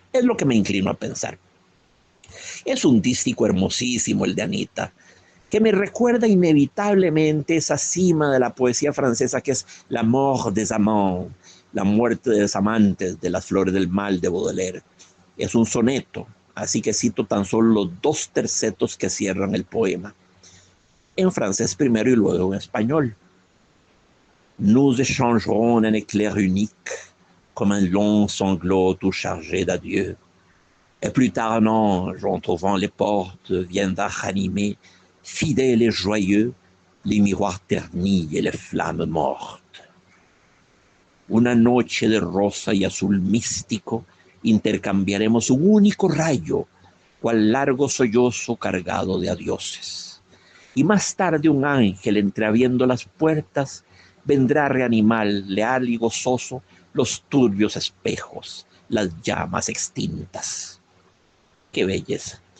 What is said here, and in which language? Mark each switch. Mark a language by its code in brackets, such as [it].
[es] Es lo que me inclino a pensar. Es un dístico hermosísimo el de Anita, que me recuerda inevitablemente esa cima de la poesía francesa que es la mort des amants, la muerte de los amantes de las flores del mal de Baudelaire. Es un soneto, así que cito tan solo los 2 tercetos que cierran el poema. En francés primero y luego en español. [fr] Nous échangerons un éclair unique, comme un long sanglot tout chargé d'adieu. Et plus tard un ange, entr'ouvrant les portes, viendra ranimer, fidèle et joyeux, les miroirs ternis et les flammes mortes. [es] Una noche de rosa y azul místico, intercambiaremos un único rayo, cual largo sollozo cargado de adioses. Y más tarde un ángel, entreabriendo las puertas, vendrá a reanimar, leal y gozoso, los turbios espejos, las llamas extintas. ¡Qué belleza!